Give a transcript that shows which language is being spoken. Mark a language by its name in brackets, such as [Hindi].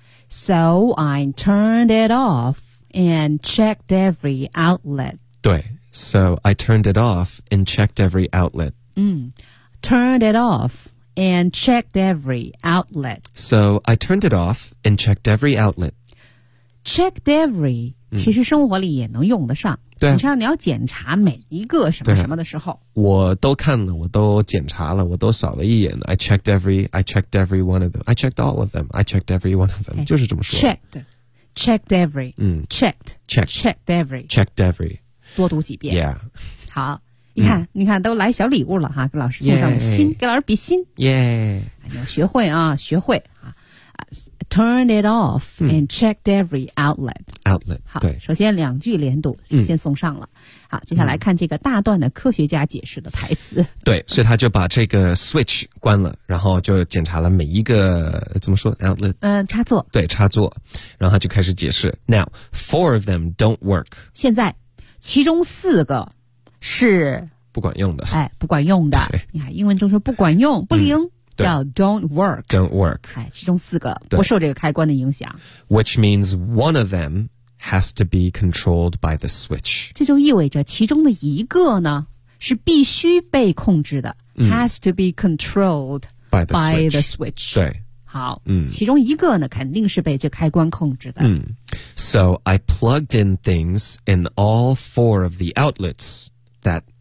[English] So I turned it off. And checked every outlet. 对 ，so I turned it off and checked every outlet. Turned it off and checked every outlet. So I turned it off and checked every outlet. Checked every [Chinese] 其实生活里也能用得上。对、你像你要检查每一个什么什么的时候，我都看了，我都检查了，我都扫了一眼。 [English] I checked all of them. [Chinese] 就是这么说。 [English] Checked every. [Chinese] 多读几遍。 [English] Yeah. [Chinese] 好，你看，你看，都来小礼物了哈，给老师送上了心， [English] yeah. [Chinese] 给老师比心。 [English] Yeah. [Chinese] 你要学会啊，学会啊。 [English] Turned it off and checked every outlet. Outlet. [Chinese] 好，对，首先两句连读，先送上了。好，接下来看这个大段的科学家解释的台词。对，所以他就把这个 switch 关了，然后就检查了每一个怎么说 outlet，插座。对，插座，然后他就开始解释。 [English] Now four of them don't work. [Chinese] 现在，其中四个是不管用的。哎，不管用的。对，你看英文中说不管用，不灵。叫 [English] don't work、 [Chinese] 哎、其中四个不受这个开关的影响， [English] which means one of them has to be controlled by the switch， [Chinese] 这就意味着其中的一个呢是必须被控制的、 [English] has to be controlled by the switch 对， [Chinese] 好，其中一个呢肯定是被这开关控制的、 [English] So I plugged in things in all four of the outlets that